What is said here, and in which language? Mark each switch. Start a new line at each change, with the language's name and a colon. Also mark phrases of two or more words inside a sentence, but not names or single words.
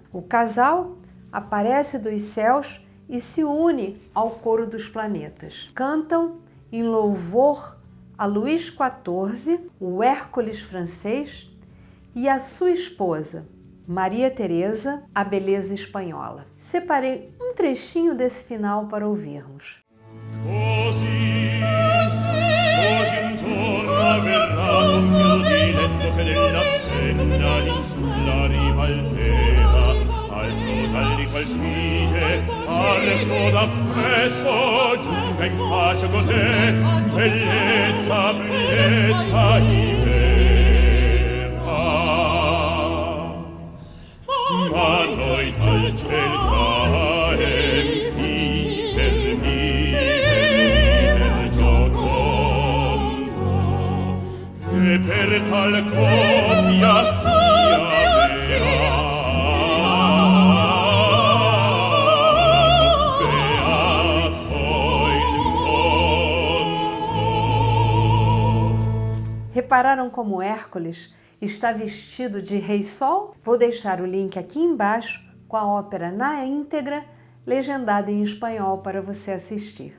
Portuguese: O casal aparece dos céus e se une ao coro dos planetas. Cantam em louvor a Luís XIV, o Hércules francês, e a sua esposa, Maria Teresa, a beleza espanhola. Separei um trechinho desse final para ouvirmos.
Italian: Adesso d'affetto giunga in pace cos'è, bellezza, bellezza vera. Ma noi dal ciel caem viver giocondo, e per tal coppia sia vera.
Portuguese: Repararam como Hércules está vestido de Rei Sol? Vou deixar o link aqui embaixo com a ópera na íntegra, legendada em espanhol para você assistir.